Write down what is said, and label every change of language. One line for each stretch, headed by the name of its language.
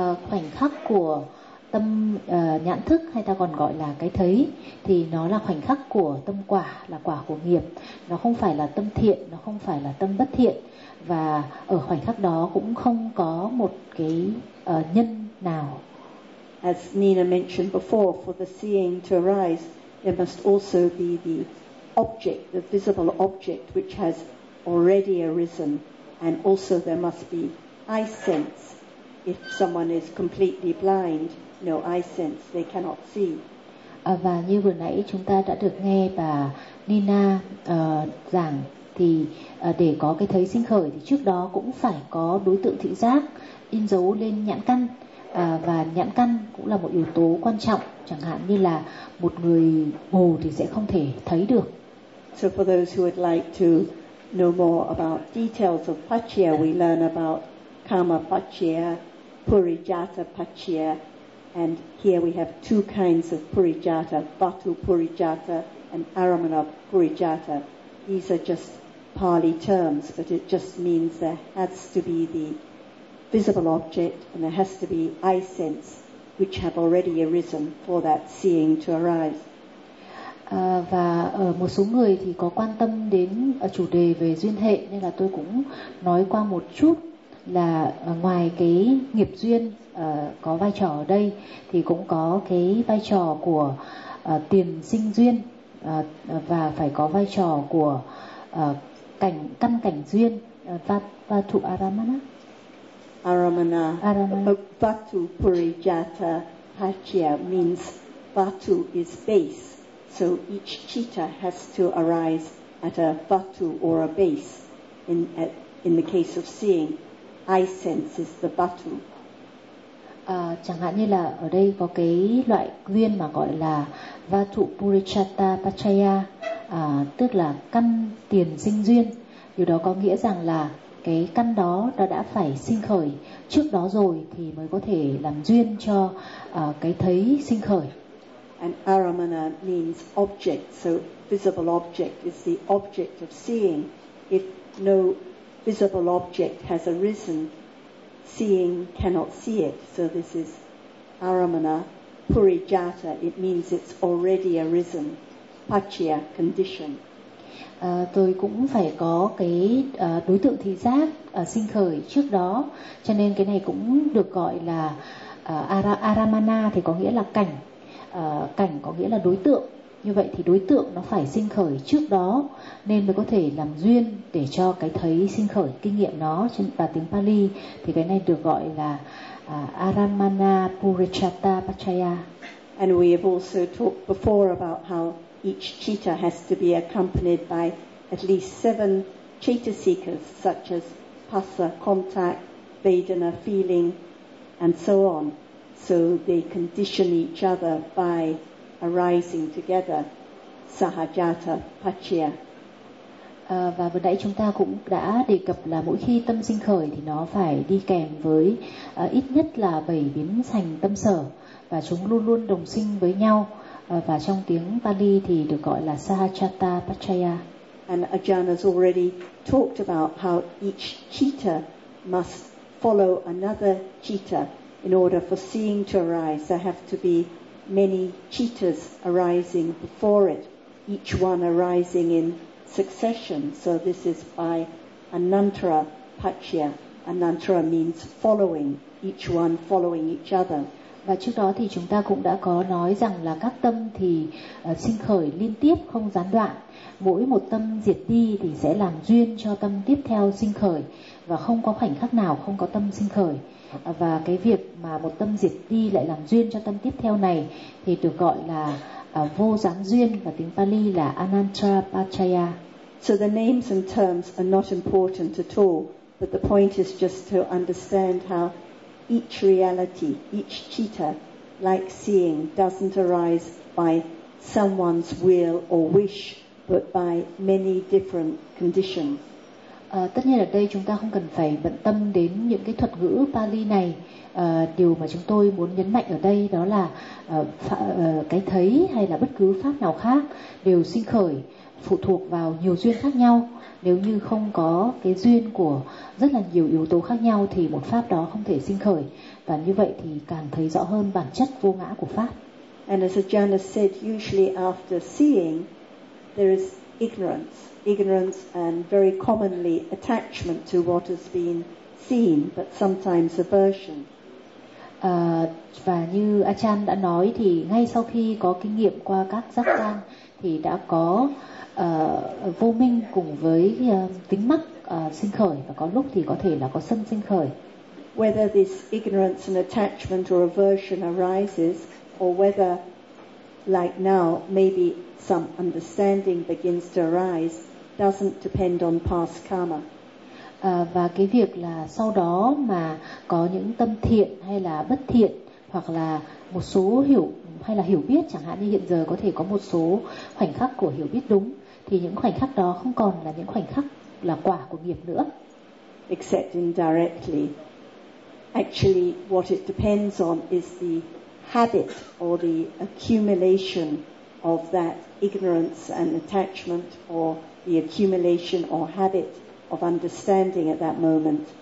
Vietnamese: Khoảnh khắc của tâm nhãn thức, hay ta còn gọi là cái thấy, thì nó là khoảnh khắc của tâm quả, là quả của nghiệp. Nó không phải là tâm thiện, nó không phải là tâm bất thiện, và ở khoảnh khắc đó cũng không có một cái nhân nào.
English: As Nina mentioned before, for the seeing to arise, there must also be the object, the visible object which has already arisen, and also there must be eye sense. If someone is completely blind, no eye sense, they cannot see.
Vietnamese: Và như vừa nãy chúng ta đã được nghe bà Nina giảng thì để có cái thấy sinh khởi thì trước đó cũng phải có đối tượng thị giác in dấu lên nhãn căn, và nhãn căn cũng là một yếu tố quan trọng, chẳng hạn như là một người mù thì sẽ không thể thấy được.
English: So for those who would like to know more about details of paccaya, we learn about karma paccaya, purijata paccaya, and here we have two kinds of purijata, vatu purijata and aramana purijata. These are just Pali terms, but it just means there has to be the visible object and there has to be eye sense which have already arisen for that seeing to arise.
Vietnamese: Và một số người thì có quan tâm đến chủ đề về duyên hệ, nên là tôi cũng nói qua một chút. Là ngoài cái nghiệp duyên có vai trò ở đây thì cũng có cái vai trò của tiền sinh duyên, và phải có vai trò của cảnh căn cảnh duyên, vatu aramana.
Pali: Aramana. Aramana.
English: Vatu purijata paccaya means vatu is base. So each citta has to arise at a vatu or a base in the case of seeing. I sense is the vatu.
Vietnamese: Chẳng hạn như là ở đây có cái loại duyên mà gọi là vatu purichata paccaya, tức là căn tiền sinh duyên. Điều đó có nghĩa rằng là cái căn đó nó đã phải sinh khởi trước đó rồi thì mới có thể làm duyên cho cái thấy sinh khởi.
English: And aramana means object, so visible object is the object of seeing. If no visible object has arisen, seeing cannot see it. So this is aramana purijata. It means it's already arisen. Paccaya condition.
Vietnamese: Tôi cũng phải có cái đối tượng thị giác sinh khởi trước đó. Cho nên cái này cũng được gọi là aramana thì có nghĩa là cảnh. Cảnh có nghĩa là đối tượng. Như vậy thì đối tượng nó phải sinh khởi trước đó nên mới có thể làm duyên để cho cái thấy sinh khởi, kinh nghiệm nó. Trên và tiếng Pali thì cái này được gọi là aramana purichata paccaya.
English: And we have also talked before about how each citta has to be accompanied by at least seven chetasikas such as passa, contact, vedana, feeling and so on, so they condition each other by arising together, sahajata paccaya.
Vietnamese: và vừa nãy chúng ta cũng đã đề cập là mỗi khi tâm sinh khởi thì nó phải đi kèm với ít nhất là 7 biến sành tâm sở, và chúng luôn luôn đồng sinh với nhau, và trong tiếng Pali thì được gọi là Sahachata Pachaya.
English: And Ajahn has already talked about how each citta must follow another citta in order for seeing to arise. There have to be many cittas arising before it, each one arising in succession. So this is by Anantara Pachaya. Anantara means following, each one following each other.
Vietnamese: Và trước đó thì chúng ta cũng đã có nói rằng là các tâm thì sinh khởi liên tiếp không gián đoạn. Mỗi một tâm diệt đi thì sẽ làm duyên cho tâm tiếp theo sinh khởi, và không có khoảnh khắc nào không có tâm sinh khởi. Và cái việc mà một tâm diệt đi lại làm duyên cho tâm tiếp theo này thì được gọi là vô gián duyên, và tiếng Pali là Anantara Pachaya.
English: So the names and terms are not important at all, but the point is just to understand how each reality, each citta, like seeing, doesn't arise by someone's will or wish, but by many different conditions.
Vietnamese: Tất nhiên ở đây chúng ta không cần phải bận tâm đến những cái thuật ngữ Pali này. Điều mà chúng tôi muốn nhấn mạnh ở đây đó là cái thấy hay là bất cứ pháp nào khác đều sinh khởi phụ thuộc vào nhiều duyên khác nhau. Nếu như không có cái duyên của rất là nhiều yếu tố khác nhau thì một pháp đó không thể sinh khởi. Và như vậy thì càng thấy rõ hơn bản chất vô ngã của pháp.
English: And as Ajahn said, usually after seeing, there is ignorance. Ignorance and very commonly attachment to what has been seen, but sometimes aversion.
Vietnamese: Và như Ajahn đã nói thì ngay sau khi có kinh nghiệm qua các giác quan thì đã có vô minh cùng với tính mắc sinh khởi, và có lúc thì có thể là có sân sinh khởi.
English: Whether this ignorance and attachment or aversion arises, or whether, like now, maybe some understanding begins to arise, doesn't depend on past karma.
Vietnamese: Và cái việc là sau đó mà có những tâm thiện hay là bất thiện, hoặc là một số hiểu hay là hiểu biết, chẳng hạn như hiện giờ có thể có một số khoảnh khắc của hiểu biết đúng, thì những khoảnh khắc đó không còn là những khoảnh khắc là quả của nghiệp nữa.
English: Except indirectly. Actually, what it depends on is the habit or the accumulation of that ignorance and attachment, or the accumulation or habit of understanding at that moment.